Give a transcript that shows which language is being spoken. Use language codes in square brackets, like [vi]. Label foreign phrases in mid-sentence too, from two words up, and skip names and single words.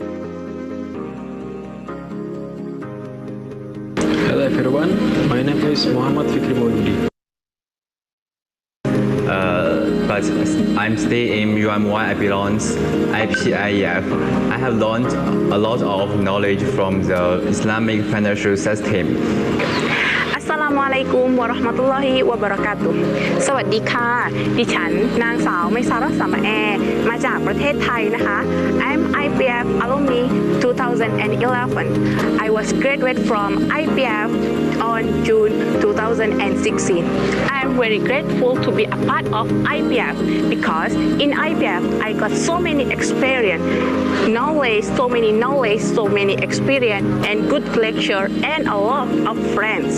[en] Hello everyone, my name is Muhamad. But I'm staying in UMY, I belongs IPIF. I have learned a lot of knowledge from the Islamic financial system. [ar] السلام عليكم ورحمة الله وبركاته [th] สวัสดีค่ะดิฉันนางสาวไมซารัสามะแอมาจาก ประเทศไทยนะคะ [en] I'm IPF alumni 2011 I was graduate from IPF on June 2016 I'm very grateful to be a part of IPF because in IPF I got so many experience so many experience and good lecture and a lot of friends.